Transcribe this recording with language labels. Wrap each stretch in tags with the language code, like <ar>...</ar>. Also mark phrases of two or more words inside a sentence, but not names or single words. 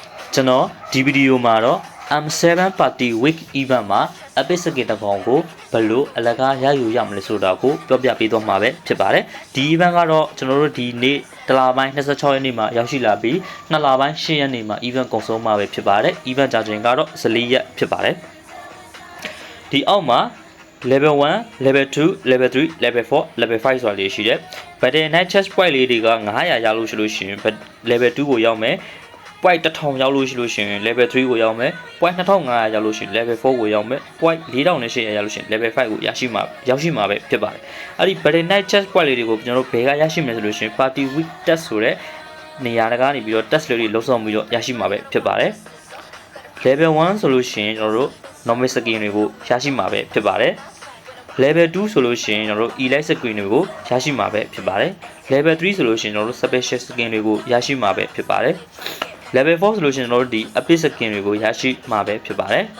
<my>ကျွန်တော်ဒီဗီဒီယိုမှာတော့ M7 Party Week Event မှာ Epic Skin တစ်ကောင်ကိုဘယ်လိုအလကားရယူရမလဲဆိုတာကိုပြောပြပေးသွားမှာပဲဖြစ်ပါတယ်ဒီ event ကတော့ကျွန်တော်တို့ဒီ နေ့တလပိုင်း26ရက်နေ့မှာရောက်ရှိလာပြီး2လပိုင်း10ရက်နေ့မှာ event ကုန်ဆုံးမှာပဲဖြစ်ပါတယ် event ကြာချိန်ကတော့14ရက်ဖြစ်ပါတယ်ဒီအော က်မှာ</my> <en>level 1 level 2 level 3 level 4 level 5</en> <my>ဆိုတာလေးရှိတယ်</my> <en>battle night chest point</en> <my>လေးတွေက900ရလို့ရှိလို့ရှိရင် level 2ကိုရောက်မယ် point 1000ရောက်လို့ရှိလို့ရှိရင် level 3ကိုရောက်မယ် point 2500ရောက်လို့ရှိရင် level 4ကိုရောက်မယ် point 4800ရောက်လို့ရှိရင် level 5ကိုရောက်ရှိမှာပဲဖြစ်ပါတယ်အဲ့ဒီ</my> <en>battle night chest point</en> <my>လေးတွေကိုကျွန်တော်တို့ဘယ်ကရရှိမလဲဆိုလို့ရှိရင်</my> <en>party week test</en> <my>ဆိုတဲ့နေရာတကားနေပြီးတော့ test လေးတွေလုံးဆောင်ပြီးတော့ရရှိမှာပဲဖြစ်ပါတယ် level 1ဆိုလို့ရှိရင်ကျွန်တော်တို့</my> <en>normal skin</en> <my>တွေကိုရရှိမှာပဲဖြစ်ပါတယ် level 2ဆိုလို့ရှိရင်ကျွန်တော်တို့</my> <en>elite skin</en> <my>တွေကိုရရှိမှာပဲဖြစ်ပါတယ် level 3ဆိုလို့ရှိရင်ကျွန်တော်တို့</my> <en>special skin</en> <my>တွေကိုရရှိမှာပဲဖြစ်ပါတယ်level 4ဆိုလို့ရှိရင်ကျွန်တော်တို့ဒီ</my> <en>epic skin</en> <my>တွေကိုရရှိမှာပဲဖြစ်ပါတယ်</my>